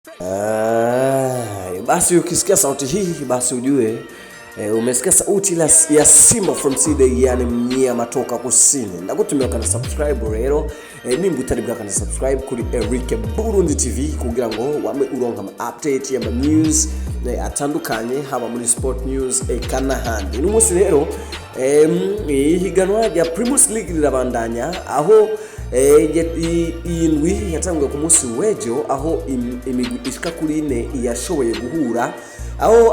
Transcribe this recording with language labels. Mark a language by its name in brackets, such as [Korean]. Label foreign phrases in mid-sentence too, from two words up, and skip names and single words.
[Swahili] Basi ukisikia sauti hii basi ujue umesikia sauti ya Simba from City, yani mnyia matoka kusini. [Rundi] Ndagutumira kana subscribe rero nimba utari bwa kana subscribe kuri Eric Burundi TV kugira ngo wame uronka update ya news atandukanye haba muri [English] sport news [Rundi] kana handi. N'umunsi rero ihiganwa rya Premier League rirabandanya aho indwi yatanguye ku munsi wejo aho imigwi ishika kuri 4 yashoboye guhura aho